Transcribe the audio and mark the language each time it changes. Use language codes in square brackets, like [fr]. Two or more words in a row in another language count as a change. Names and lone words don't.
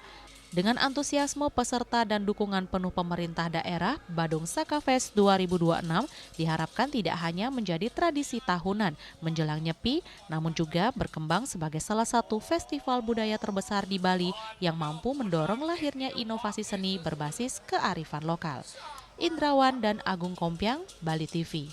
[id] Dengan antusiasme peserta dan dukungan penuh pemerintah daerah, Badung Saka Fest 2026 diharapkan tidak hanya menjadi tradisi tahunan menjelang Nyepi, namun juga berkembang sebagai salah satu festival budaya terbesar di Bali yang mampu mendorong lahirnya inovasi seni berbasis kearifan lokal. Indrawan dan Agung Kompiang, Bali TV.